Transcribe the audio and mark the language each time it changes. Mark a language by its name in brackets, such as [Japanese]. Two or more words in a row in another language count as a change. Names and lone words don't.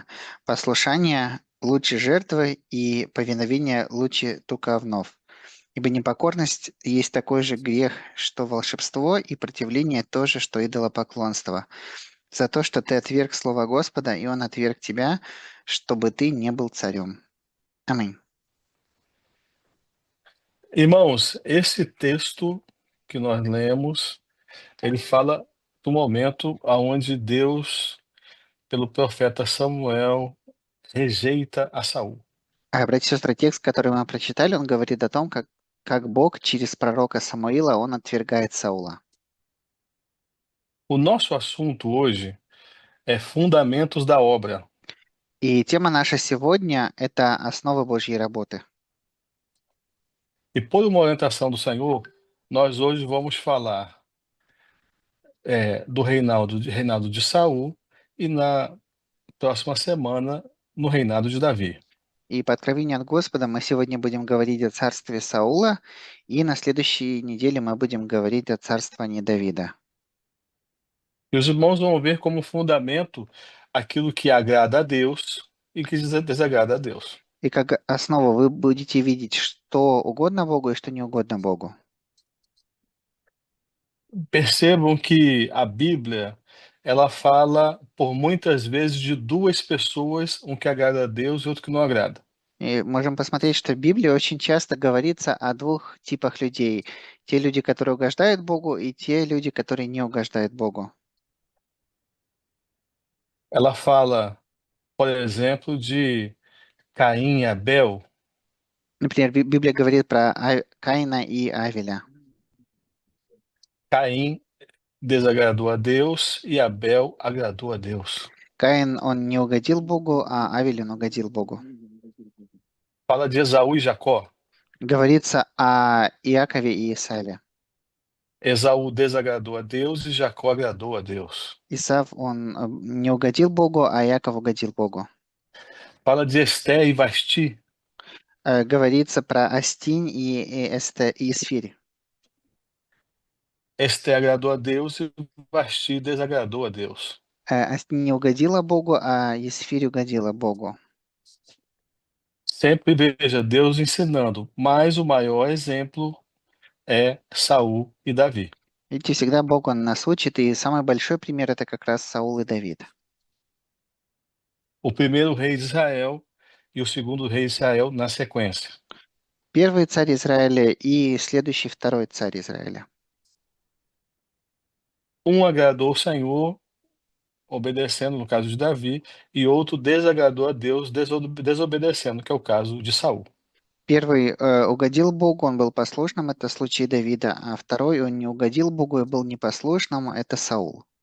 [Russian] Послушание лучше жертвы, и повиновение лучше туковнов. Ибо непокорность есть такой же грех, что волшебство, и противление то же, что идолопоклонство. За то, что ты отверг слово Господа, и он отверг тебя, чтобы ты не был царем». Аминь. [Portuguese] Irmãos, esse texto que nós lemos, ele fala do momento aonde Deus, pelo profeta Samuel, rejeita a Saul. [Russian] Братья и сестры, текст, который мы прочитали, он говорит о том, как Бог через пророка Самуила, он отвергает Саула. [Portuguese] O nosso assunto hoje é fundamentos da obra. [Russian] И тема наша сегодня– это основы Божьей работы. [Portuguese] E por uma orientação do Senhor, nós hoje vamos falar do reinado de Saul e na próxima semana no reinado de Davi. [Russian] И по откровению от Господа мы сегодня будем говорить о царстве Саула, и на следующей неделе мы будем говорить о царствовании Давида. [Portuguese] E os irmãos vão ver como fundamento aquilo que agrada a Deus e que desagrada a Deus. [Russian] И как основу вы будете видеть, что угодно Богу и что не угодно Богу. [Portuguese] Percebam que a Bíblia, ela fala por muitas vezes de duas pessoas, um que agrada a Deus e outro que não agrada. [Russian] И можем посмотреть, что в Библии очень часто говорится о двух типах людей. Те люди, которые угождают Богу, и те люди, которые не угождают Богу. [Portuguese] Ela fala, por exemplo, de Caim e Abel. [Russian] Например, Библия говорит про Каина и Авеля. [Portuguese] Caim desagradou a Deus e Abel agradou a Deus. [Russian] Каин, он не угодил Богу, а Авель, он угодил Богу. [Portuguese] Fala de Esaú e Jacó. [Russian] Говорится о Иакове и Исаве. [Portuguese] Esaú desagradou a Deus e Jacó agradou a Deus. [Russian] Исав, он не угодил Богу, а Иаков угодил Богу. [Portuguese] Fala de Esté e Vasti. [Russian] Говорится про Астинь и Исфирь. [Portuguese] Esté agradou a Deus e Vasti desagradou a Deus. [Russian] Астинь не угодила Богу, а Исфирь угодила Богу. [Portuguese] Sempre veja Deus ensinando, mas o maior exemplo é Saul e Davi. [Russian] Видите, всегда Бог, он нас учит, и самый большой пример– это как раз Саул и Давид. [Portuguese] O primeiro rei de Israel e o segundo rei de Israel na sequência. [Russian] Первый царь Израиля и следующий второй царь Израиля. [Portuguese] Um agradou o Senhor, obedecendo, no caso de Davi, e outro desagradou a Deus, desobedecendo, que é o caso de Saul. [Russian] Первый угодил Богу, он был послушным, это случай Давида, а второй он не угодил Богу и был непослушным, это Саул.